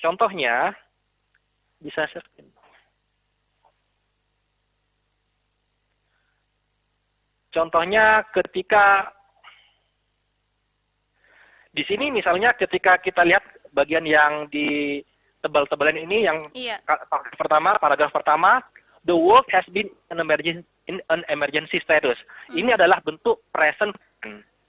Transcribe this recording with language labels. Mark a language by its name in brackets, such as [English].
[Indonesian] Contohnya, bisa share. Contohnya ketika di sini misalnya ketika kita lihat bagian yang di tebal-tebalan ini yang Iya. paragraf pertama, [English] the world has been in an emergency status. [Indonesian] Ini adalah bentuk present tense.